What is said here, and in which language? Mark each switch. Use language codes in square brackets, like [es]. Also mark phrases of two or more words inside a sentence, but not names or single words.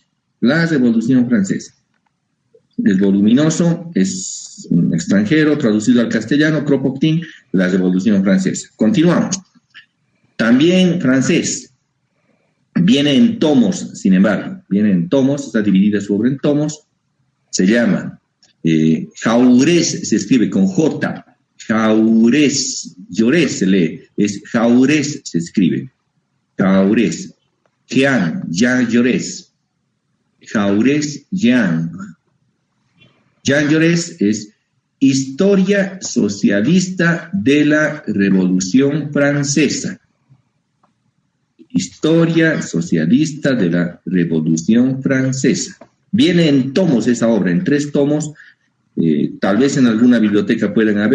[es] La Revolución Francesa. Es voluminoso, es un extranjero, traducido al castellano, Kropotkin, La Revolución Francesa. Continuamos. También francés. Viene en tomos, sin embargo. Viene en tomos, está dividida su obra en tomos. Se llama Jaurès, se escribe con J. Jaurès, Llorés se lee, es Jaurès se escribe. Jaurès. Jean Jaurès. Jaurès Jean. Jean Jaurès es Historia Socialista de la Revolución Francesa. Historia Socialista de la Revolución Francesa. Viene en tomos esa obra, en 3 tomos. Tal vez en alguna biblioteca puedan haber.